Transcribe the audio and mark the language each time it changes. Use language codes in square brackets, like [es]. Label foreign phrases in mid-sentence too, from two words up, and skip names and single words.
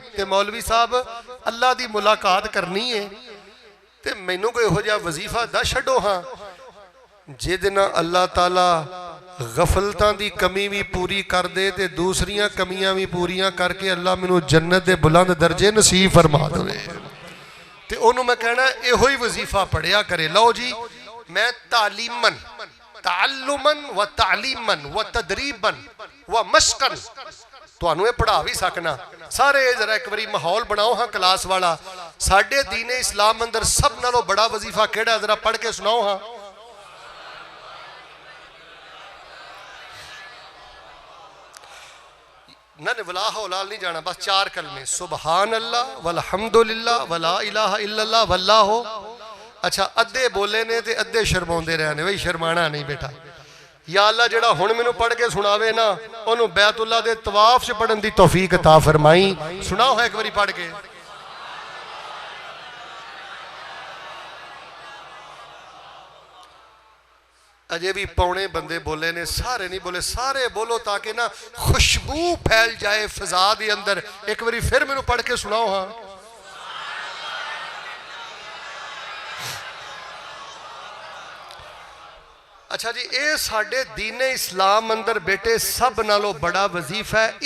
[pa] ਤੇ ਮੌਲਵੀ ਸਾਹਬ ਅੱਲਾਹ ਕੀ ਮੁਲਾਕਾਤ ਕਰਨੀ ਹੈ, ਤੋ ਮੈਨੂੰ ਕੋਈ ਇਹੋ ਜਿਹਾ ਵਜ਼ੀਫ਼ਾ ਦੱਸ ਛੱਡੋ ਹਾਂ ਜਿਹਦੇ ਨਾਲ ਅੱਲਾਹ ਤਾਲਾ ਗ਼ਫ਼ਲਤਾਂ ਦੀ ਕਮੀ ਭੀ ਪੂਰੀ ਕਰ ਦੇ ਤੇ ਦੂਸਰੀਆਂ ਕਮੀਆਂ ਭੀ ਪੂਰੀਆਂ ਕਰਕੇ ਅੱਲਾਹ ਮੈਨੂੰ ਜੰਨਤ ਦੇ ਬੁਲੰਦ ਦਰਜੇ ਨਸੀਬ ਫ਼ਰਮਾ ਦੇ। ਤੇ ਓਨੂੰ ਮੈਂ ਕਹਿਣਾ ਇਹੋ ਹੀ ਵਜ਼ੀਫ਼ਾ ਪੜ੍ਹਿਆ ਕਰੇ। ਲੋ ਜੀ, ਮੈਂ [ar] تعليماً تعلّماً و تعليماً و تدريباً و مشقاً [pa] ਤੁਹਾਨੂੰ ਏ ਪੜ੍ਹਾ ਭੀ ਸਕਣਾ। ਸਾਰੇ ਜ਼ਰਾ ਇੱਕ ਬਾਰੀ ਮਾਹੌਲ ਬਣਾਓ ਹਾਂ ਕਲਾਸ ਵਾਲਾ। ਸਾਡੇ ਦੀਨੇ ਇਸਲਾਮ ਅੰਦਰ ਸਭ ਨਾਲੋਂ ਵੱਡਾ ਵਜ਼ੀਫ਼ਾ ਕਿਹੜਾ, ਜ਼ਰਾ ਪੜ੍ਹ ਕੇ ਸੁਣਾਓ ਹਾਂ। ਨਾ [ar] ولا حول [pa] ਨਹੀਂ ਜਾਣਾ, ਬੱਸ 4 ਕਲਮੇ [ar] سبحان الله والحمد لله ولا إله إلا الله والله. [pa] ਅੱਛਾ ਅੱਧੇ ਬੋਲੇ ਨੇ ਤੇ ਅੱਧੇ ਸ਼ਰਮਾਉਂਦੇ ਰਹੇ ਨੇ। ਬਈ ਸ਼ਰਮਾਣਾ ਨਹੀਂ ਬੇਟਾ। [ar] يا الله [pa] ਜਿਹੜਾ ਹੁਣ ਮੈਨੂੰ ਪੜ੍ਹ ਕੇ ਸੁਣਾਵੇ ਨਾ, ਓਨੂੰ ਬੈਤੁੱਲਾਹ ਦੇ ਤਵਾਫ਼ ਚ ਪੜ੍ਹਨ ਦੀ ਤੌਫ਼ੀਕ ਅਤਾ ਫ਼ਰਮਾਈਂ। ਸੁਣਾਓ ਇੱਕ ਬਾਰੀ ਪੜ੍ਹ ਕੇ। ਅਜੇ ਭੀ ਪੌਣੇ ਬੰਦੇ ਬੋਲੇ ਨੇ, ਸਾਰੇ ਨਹੀਂ ਬੋਲੇ, ਸਾਰੇ ਬੋਲੋ ਤਾਕਿ ਨਾ ਖ਼ੁਸ਼ਬੂ ਫੈਲ ਜਾਏ ਫ਼ਿਜ਼ਾ ਦੇ ਅੰਦਰ। ਇੱਕ ਬਾਰੀ ਫਿਰ ਮੈਨੂੰ ਪੜ੍ਹ ਕੇ ਸੁਣਾਓ ਹਾਂ। ਅੱਛਾ ਜੀ, ਏ ਸਾਡੇ ਦੀਨੇ ਇਸਲਾਮ ਅੰਦਰ ਬੇਟੇ ਸਭ ਨਾਲੋਂ ਵੱਡਾ ਵਜ਼ੀਫ਼ਾ ਹੈ।